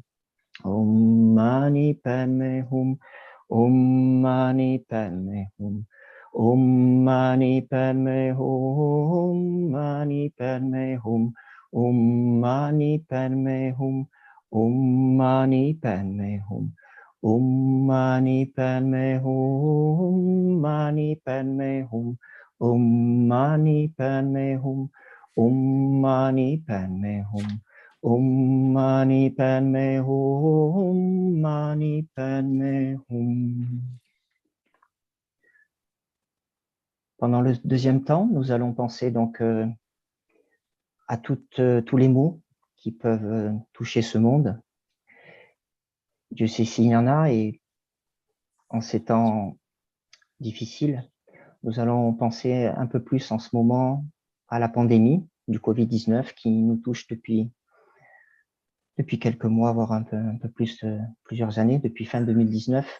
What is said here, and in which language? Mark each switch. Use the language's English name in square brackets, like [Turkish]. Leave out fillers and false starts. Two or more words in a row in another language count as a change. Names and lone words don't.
[Sanskrit] Om Mani Padme Hum, Om Mani Padme Hum, Om Mani Padme Hum, Mani Padme Hum, Om Mani Padme Hum, Om Mani Padme Hum, Om Mani Padme Hum, Mani Padme Hum, Om Mani Padme Hum, Om Mani Padme Hum, Om Mani Padme Hum, Mani Padme Hum. [French] Pendant le deuxième temps, nous allons penser donc à tous les maux qui peuvent toucher ce monde. Dieu sait s'il y en a, et en ces temps difficiles, nous allons penser un peu plus en ce moment à la pandémie du Covid-19 qui nous touche depuis quelques mois, voire un peu plus, plusieurs années, depuis fin 2019.